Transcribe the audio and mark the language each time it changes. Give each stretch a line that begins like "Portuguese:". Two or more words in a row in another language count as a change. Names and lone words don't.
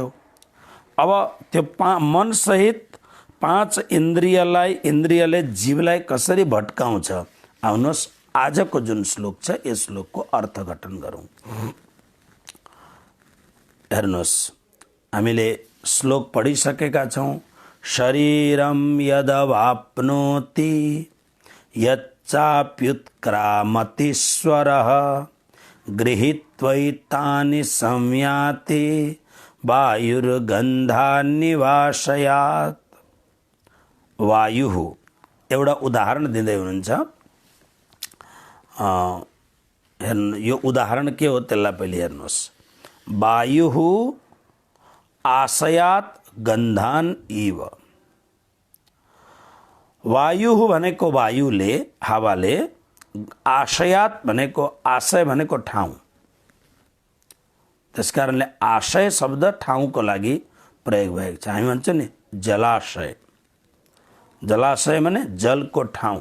Nepali: अब त्यो मन सहित 5 इन्द्रियले जीवलाई कसरी भट्काउँछ, आउनुहोस् आजको जुन श्लोक छ यस श्लोकको अर्थघटन गरौँ। हेर्नुहोस्, हामीले श्लोक पढिसकेका छौँ।
Sanskrit: शरीरम यदवाप्नोति यच्चाप्युत्क्रामतीश्वरः गृहीत्वैतानि संयाति वायुर्गन्धान्निवासयात्।
Nepali: वायु एउटा उदाहरण दिँदै हुनुहुन्छ। यो उदाहरण के हो त्यसलाई पहिले हेर्नुहोस्।
Sanskrit: वायु आशयात गन्धान इव।
Nepali: वायु भनेको वायुले, हावाले, आशयात भनेको आशय भनेको ठाउँ। त्यसकारणले आशय शब्द ठाउँको लागि प्रयोग भएको छ। हामी भन्छौँ नि जलाशय, जलाशय भने जलको ठाउँ।